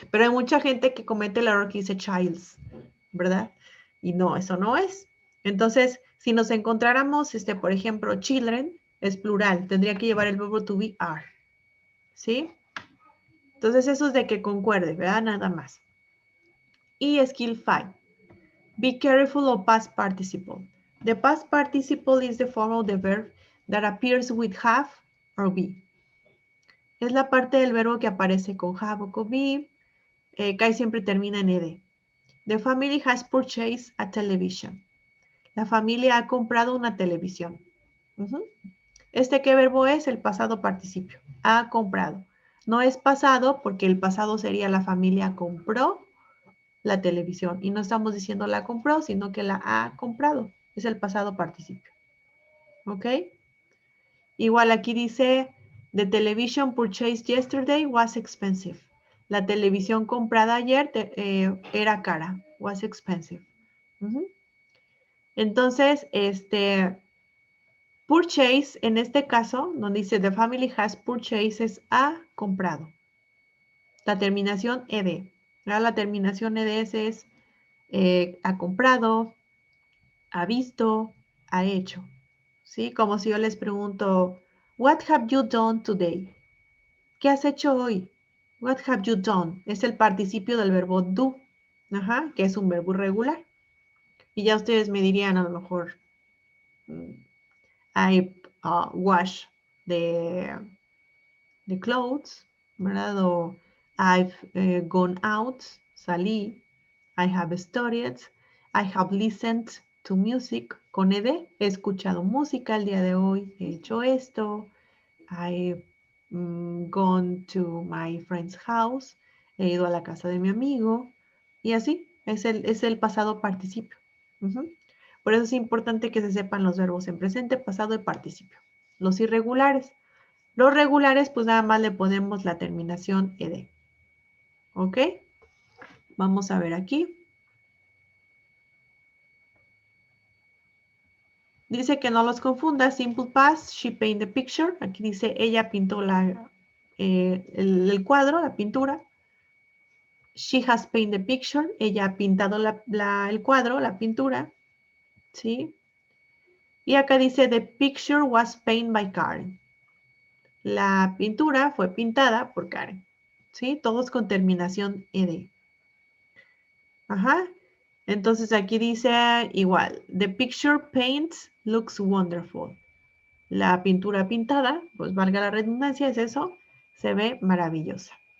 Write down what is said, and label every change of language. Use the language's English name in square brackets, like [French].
[Spanish] Pero hay mucha gente que comete el error que dice childs, ¿verdad? Y no, eso no es. Entonces, si nos encontráramos, por ejemplo, children, es plural. Tendría que llevar el verbo to be are. ¿Sí? Entonces, eso es de que concuerde, ¿verdad? Nada más. Y skill 5. [English] Be careful of past participle. The past participle is the form of the verb that appears with have or be. [Spanish] Es la parte del verbo que aparece con have o con be. Casi siempre termina en ed. [English] The family has purchased a television. [Spanish] La familia ha comprado una televisión. ¿Qué verbo es? El pasado participio. Ha comprado. No es pasado porque el pasado sería la familia compró la televisión. Y no estamos diciendo la compró, sino que la ha comprado. Es el pasado participio. ¿Ok? Igual aquí dice, [English] the television purchased yesterday was expensive. [Spanish] La televisión comprada ayer era cara. [English] Was expensive. [Spanish] Entonces, purchase, en este caso, donde dice [English] the family has purchased, [Spanish] es ha comprado. La terminación ed. La terminación eds es ha comprado, ha visto, ha hecho. ¿Sí? Como si yo les pregunto, [English] what have you done today? [Spanish] ¿Qué has hecho hoy? [English] What have you done? [Spanish] Es el participio del verbo do, que es un verbo irregular. Y ya ustedes me dirían a lo mejor, [English] I wash the clothes, [Spanish] ¿verdad? [English] O I've gone out, salí. I have studied. I have listened to music. [Spanish] Con ed, he escuchado música el día de hoy. He hecho esto. [English] I've gone to my friend's house. [Spanish] He ido a la casa de mi amigo. Y así, es el pasado participio. Por eso es importante que se sepan los verbos en presente, pasado y participio. Los irregulares. Los regulares, pues nada más le ponemos la terminación ed. ¿Ok? Vamos a ver aquí. Dice que no los confunda. [English] Simple past, she painted the picture. [Spanish] Aquí dice, ella pintó el cuadro, la pintura. [English] She has painted the picture. [Spanish] Ella ha pintado el cuadro, la pintura. ¿Sí? Y acá dice, [English] the picture was painted by Karen. [Spanish] La pintura fue pintada por Karen. ¿Sí? Todos con terminación ed. Ajá. Entonces aquí dice igual, [English] the picture paint looks wonderful. [Spanish] La pintura pintada, pues valga la redundancia, es eso, se ve maravillosa.